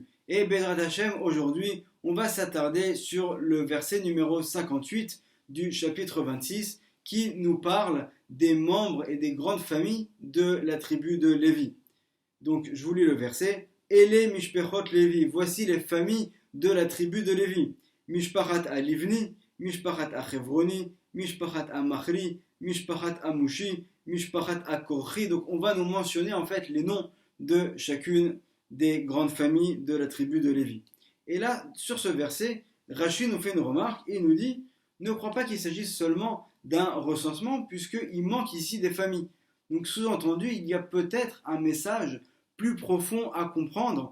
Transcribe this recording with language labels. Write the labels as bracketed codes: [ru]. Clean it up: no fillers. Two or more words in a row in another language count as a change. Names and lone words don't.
[fr] Et [he] בעזרת השם, [fr] aujourd'hui, on va s'attarder sur le verset numéro 58 du chapitre 26 qui nous parle des membres et des grandes familles de la tribu de Lévi. Donc, je vous lis le verset. [he] אלה משפחות לוי, [fr] voici les familles de la tribu de Lévi. [he] משפחת הלבני, משפחת החברוני, משפחת המחלי, משפחת המושי, משפחת הקרחי. [fr] Donc on va nous mentionner en fait les noms de chacune des grandes familles de la tribu de Lévi. Et là, sur ce verset, Rashi nous fait une remarque et il nous dit ne crois pas qu'il s'agisse seulement d'un recensement puisqu'il manque ici des familles. Donc sous-entendu, il y a peut-être un message plus profond à comprendre.